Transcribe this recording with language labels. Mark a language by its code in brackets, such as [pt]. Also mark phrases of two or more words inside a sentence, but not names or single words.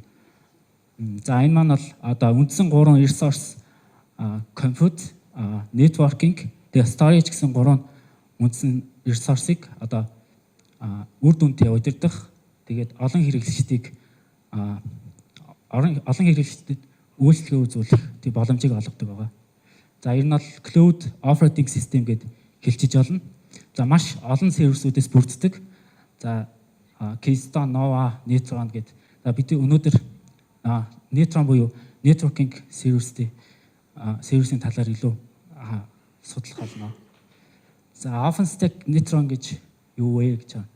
[mn] За энэ маань бол одоо үндсэн 3 [en] resource compute, networking, [mn] тэгээ storage гэсэн 3 үндсэн resource-ыг одоо үр дүнтэй удирдах, тэгээд олон хэрэглэгчдийг үйлчлэгээ үзүүлэх тэг боломжийг олгодог байгаа. За ер нь бол [en] cloud operating system [mn] гэд хэлчихэж болно. За маш олон сервисүүдээс бүрддэг. За Keystone, Nova, Neutron гэд. За бид өнөөдөр Neutron буюу networking сервисийн талаар илүү судлах болно. За OpenStack Neutron гэж юу вэ гэж байна.